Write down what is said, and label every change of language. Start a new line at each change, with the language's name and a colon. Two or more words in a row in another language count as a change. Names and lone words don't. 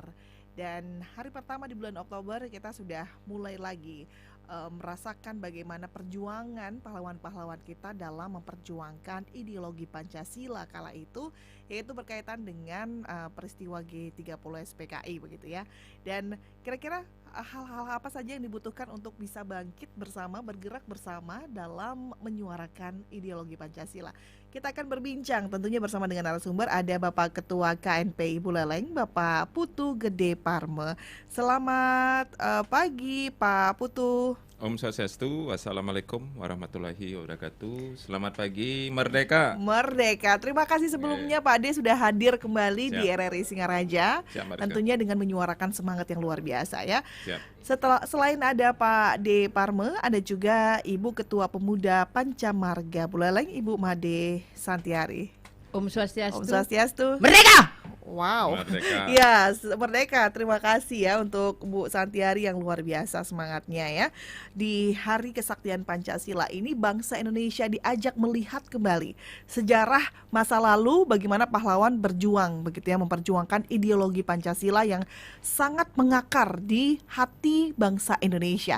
Indonesian: Dan hari pertama di bulan Oktober kita sudah mulai lagi merasakan bagaimana perjuangan pahlawan-pahlawan kita dalam memperjuangkan ideologi Pancasila kala itu, yaitu berkaitan dengan peristiwa G30 SPKI begitu ya. Dan kira-kira hal-hal apa saja yang dibutuhkan untuk bisa bangkit bersama, bergerak bersama dalam menyuarakan ideologi Pancasila. Kita akan berbincang tentunya bersama dengan narasumber, ada Bapak Ketua KNPI Buleleng, Bapak Putu Gede Parme. Selamat pagi Pak Putu.
Balinese: Om Swastiastu,
Arabic: Wassalamualaikum warahmatullahi wabarakatuh.
Indonesian: Selamat pagi, Merdeka. Merdeka. Terima kasih sebelumnya Pak Ade sudah hadir kembali di RRI Singaraja. Siap, tentunya dengan menyuarakan semangat yang luar biasa ya. Siap. Selain ada Pak De Parme, ada juga Ibu Ketua Pemuda Pancamarga Buleleng, Ibu Made Santiari.
Balinese: Om Swastiastu. Om Swastiastu.
Indonesian: Merdeka! Wow. Merdeka. Ya, Merdeka. Terima kasih ya untuk Bu Santiari yang luar biasa semangatnya ya. Di Hari Kesaktian Pancasila ini bangsa Indonesia diajak melihat kembali sejarah masa lalu, bagaimana pahlawan berjuang begitu ya, memperjuangkan ideologi Pancasila yang sangat mengakar di hati bangsa Indonesia.